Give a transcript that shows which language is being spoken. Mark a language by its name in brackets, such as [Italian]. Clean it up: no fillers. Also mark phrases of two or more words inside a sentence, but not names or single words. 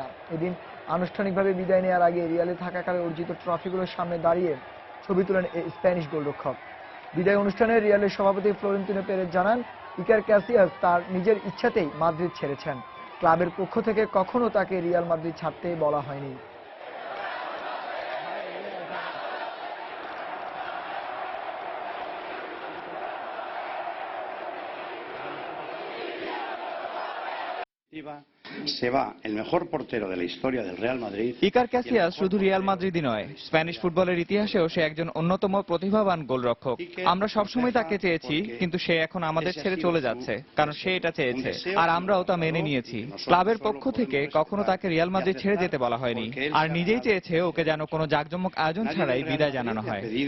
[Bangla] এদিন আনুষ্ঠানিকভাবে বিদায় নেওয়ার আগে রিয়ালে থাকাকালে অর্জিত ট্রফিগুলোর সামনে দাঁড়িয়ে ছবি তোলেন এই স্প্যানিশ গোলরক্ষক। বিদায় অনুষ্ঠানে রিয়ালের সভাপতি ফ্লোরেন্তিনো পেরেজ জানান, ইকার ক্যাসিয়াস তার নিজের ইচ্ছাতেই মাদ্রিদ ছেড়েছেন। ক্লাবের পক্ষ থেকে কখনো তাকে রিয়াল মাদ্রিদ ছাড়তে বলা হয়নি। [Spanish] se va el mejor portero de la historia del Real Madrid. [Bangla] ইকার ক্যাসিয়াস শুধু রিয়াল মাদ্রিদই নয়, স্প্যানিশ ফুটবলের ইতিহাসেও সে একজন অন্যতম প্রতিভাবান গোলরক্ষক। আমরা সবসময় তাকে চেয়েছি, কিন্তু সে এখন আমাদের ছেড়ে চলে যাচ্ছে, কারণ সে এটা চেয়েছে আর আমরাও তা মেনে নিয়েছি। ক্লাবের পক্ষ থেকে কখনো তাকে রিয়াল মাদ্রিদ ছেড়ে যেতে বলা হয়নি, আর নিজেই চেয়েছে ওকে যেন কোনো জাঁকজমক আয়োজন ছাড়াই বিদায় জানানো হয়।